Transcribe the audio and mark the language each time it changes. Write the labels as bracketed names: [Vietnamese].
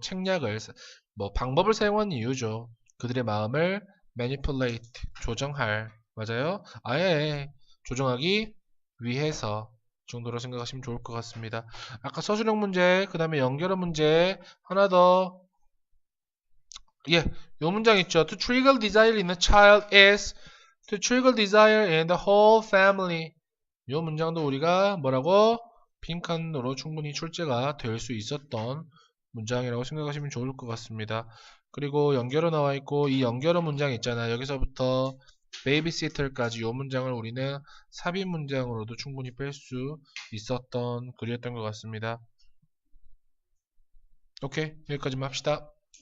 [Korean] 책략을 뭐 방법을 사용하는 이유죠. 그들의 마음을 manipulate 조정할 맞아요? 아예 조정하기 위해서 정도로 생각하시면 좋을 것 같습니다. 아까 서술형 문제, 그 다음에 연결어 문제 하나 더. 예, 요 문장 있죠. [English] To trigger desire in a child is to trigger desire in the whole family. [Korean] 요 문장도 우리가 뭐라고? 빈칸으로 충분히 출제가 될 수 있었던 문장이라고 생각하시면 좋을 것 같습니다. 그리고 연결어 나와 있고 이 연결어 문장 있잖아. 여기서부터 베이비시터까지 요 문장을 우리는 삽입 문장으로도 충분히 뺄 수 있었던 글이었던 것 같습니다. 오케이, 여기까지만 합시다.